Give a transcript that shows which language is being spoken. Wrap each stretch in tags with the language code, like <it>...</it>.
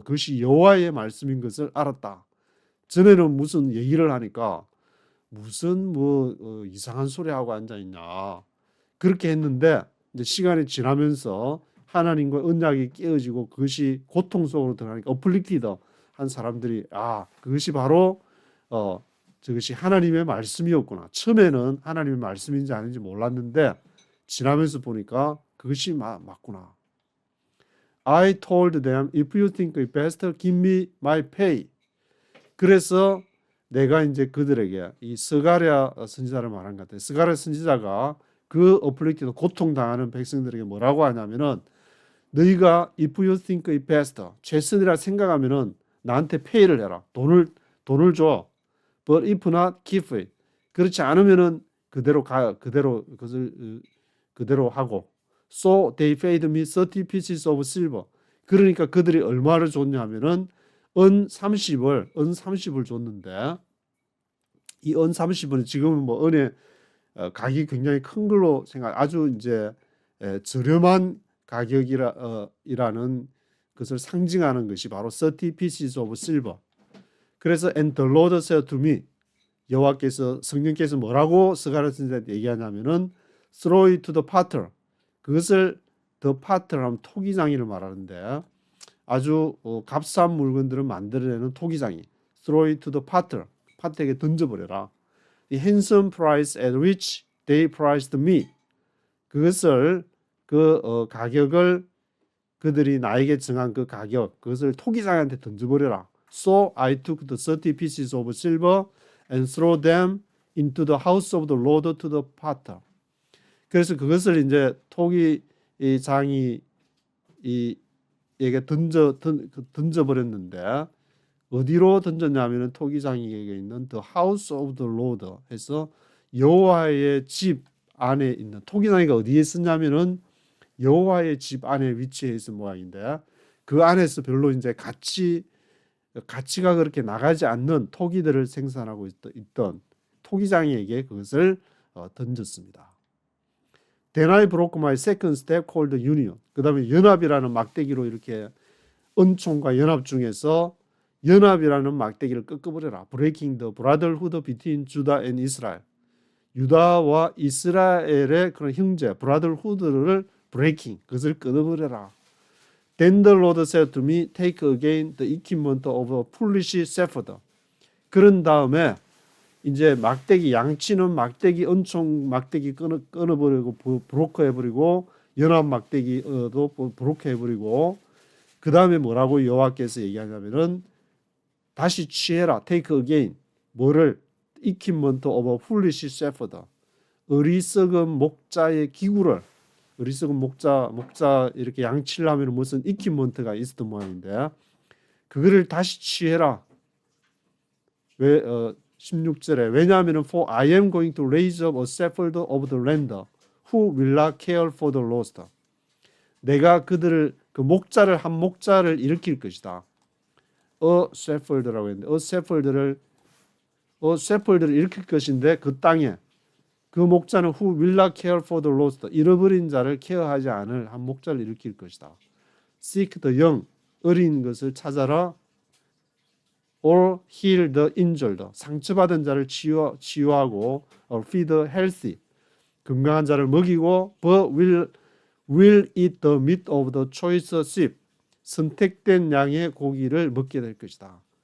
<ko>그것이 여호와의 말씀인 것을 알았다. 전에는 무슨 얘기를 하니까 무슨 이상한 소리 하고 앉아 있냐 그렇게 했는데 이제 시간이 지나면서 하나님과 언약이 깨어지고 그것이 고통 속으로 들어가니까 어플릭티드 한 사람들이 그것이 바로 저것이 하나님의 말씀이었구나. 처음에는 하나님의 말씀인지 아닌지 몰랐는데 지나면서 보니까 그것이 맞구나.</ko> <en>I told them, if you think it best, give me my pay.</en> <ko>그래서 내가 이제 그들에게 이 스가랴 선지자를 말한 것 같아요. 스가랴 선지자가 그 어플릭티드 고통당하는 백성들에게 뭐라고 하냐면은 너희가</ko> <en>if you think it best</en> <ko>최선이라 생각하면은 나한테 페이를 해라. 돈을 줘.</ko> <en>But if not, keep it.</en> <ko>그렇지 않으면은 그대로 그것을 그대로 하고.</ko> <en>So they paid me 30 pieces of silver.</en> <ko>그러니까 그들이 얼마를 줬냐면은 은 30을 줬는데 이 은 30은 지금은 뭐 은의 가격이 굉장히 큰 걸로 아주 이제 저렴한 가격이라는 것을 상징하는 것이 바로</ko> <en>30 pieces of silver.</en> <ko>그래서</ko> <en>and the Lord said to me,</en> <ko>여호와께서 성령께서 뭐라고 스가랴 선지자한테 얘기하냐면은</ko> <en>throw it to the potter.</en> <ko>그것을 the potter 하면 토기장이를 말하는데 아주 값싼 물건들을 만들어내는 토기장이</ko> <en>throw it to the potter.</en> <ko>파트에게 던져버려라.</ko> <en>The handsome price at which they priced me.</en> <ko>그것을 가격을 그들이 나에게 정한 그 가격 그것을 토기장한테 던져버려라.</ko> <en>So I took the 30 pieces of silver and threw them into the house of the Lord to the potter.</en> <ko>그래서 그것을 이제 토기장이 에게 던져버렸는데 어디로 던졌냐면은 토기장에게 있는</ko> <en>the house of the Lord</en> <ko>해서 여호와의 집 안에 있는 토기장이가 어디에 있었냐면은 여호와의 집 안에 위치해 있는 모양인데 그 안에서 별로 이제 가치가 그렇게 나가지 않는 토기들을 생산하고 있던 토기장이에게 그것을 던졌습니다.</ko> <en>Then I broke my second step called union.</en> <ko>그 다음에 연합이라는 막대기로 이렇게 은총과 연합 중에서 연합이라는 막대기를 꺾어버려라.</ko> <en>Breaking the brotherhood between Judah and Israel.</en> <ko>유다와 이스라엘의 그런 형제, brotherhood를 breaking, 그것을 끊어버려라.</ko> <en>Then the Lord said to me, take again the equipment of a foolish shepherd.</en> <ko>그런 다음에 이제 막대기 양치는 막대기 은총 막대기 끊어버리고 브로커 해버리고 연합 막대기도 브로커 해버리고 그 다음에 뭐라고 여호와께서 얘기하냐면은 다시 취해라.</ko> <en>take again</en> <ko>뭐를</ko> <en>equipment of a foolish shepherd.</en> <ko>어리석은 목자의 기구를 어리석은 목자 이렇게 양치를 하면 무슨 equipment가 있었던 모양인데 그거를 다시 취해라. 왜 16절에 왜냐하면</ko> <en>for I am going to raise up a shepherd of the land who will not care for the lost.</en> <ko>내가 그들을 그 목자를 한 목자를 일으킬 것이다. shepherd라고 했는데 shepherd를 일으킬 것인데 그 땅에 그 목자는</ko> <en>who will not care for the lost.</en> <ko>잃어버린 자를 케어하지 않을 한 목자를 일으킬 것이다.</ko> <en>seek the young.</en> <ko>어린 것을 찾아라.</ko> <en>or heal the injured.</en> <ko>상처받은 자를 치유하고</ko> <en>or feed the healthy.</en> <ko>건강한 자를 먹이고</ko> <en>but will eat the meat of the choice sheep.</en> <ko>선택된 양의 고기를 먹게 될 것이다.</ko>